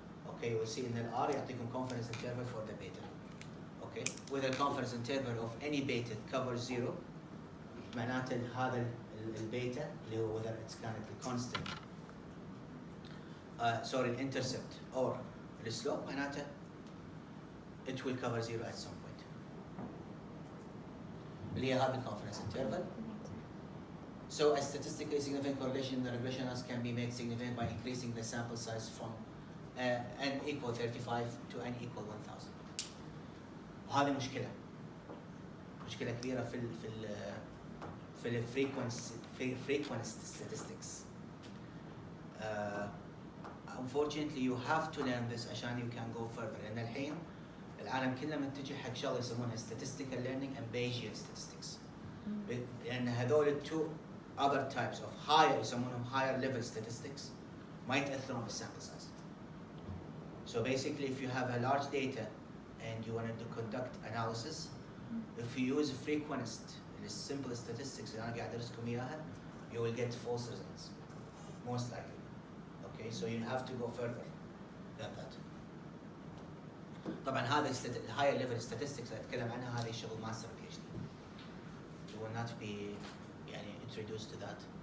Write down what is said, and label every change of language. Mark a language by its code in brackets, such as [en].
[en] Okay, you will see in the R [ar] يعطيكم [en] confidence interval for the beta. Okay, with a confidence interval of any beta covers 0 [ar] معناته هذا البيتا اللي هو [en] whether it's كانت constant sorry intercept or the slope معناته it will cover 0 at some point [ar] اللي هي هذا [en] confidence interval. So a statistically significant correlation in the regression analysis can be made significant by increasing the sample size from n equal 35 to n equal 1000. [ar] وهذه مشكلة كبيرة في ال frequency statistics. [en] Unfortunately you have to learn this [ar] عشان [en] you can go further. [ar] لأن الحين العالم كله متجه حق شغله يسمونها [en] statistical learning and Bayesian statistics. [ar] لأن هذول [en] two other types of higher [ar] يسمونهم [en] higher level statistics [ar] ما يتأثرون بالsample size. [en] So basically if you have a large data and you wanted to conduct analysis, if you use frequentist, the simple statistics [ar] اللي أنا قاعد أدرسكم إياها, [en] you will get false results, most likely. Okay, so you have to go further than that. [ar] طبعا هذا [en] higher level statistics [ar] اللي أتكلم عنها هذه شغل [en] master PhD. You will not be [ar] يعني [en] introduced to that.